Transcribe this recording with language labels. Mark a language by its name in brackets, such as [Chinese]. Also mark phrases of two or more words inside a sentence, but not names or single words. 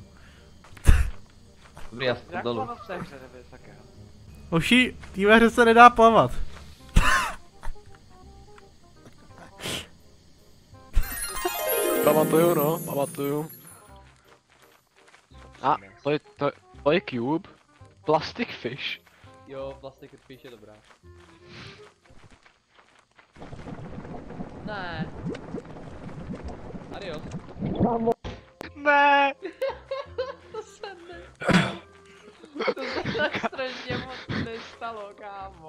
[Czech] Dobrý, já Jak dolů. plavat v té hře, nebo něco takého? Hoši, v téhle hře se nedá plavat. Pamatuju, no, pamatuju. A, to je cube. [English] Plastic fish. [Czech] Jo, [English] plastic fish [Czech] je dobrá. Ne. Adios. Ne! To se tak strašně moc nestalo, kámo.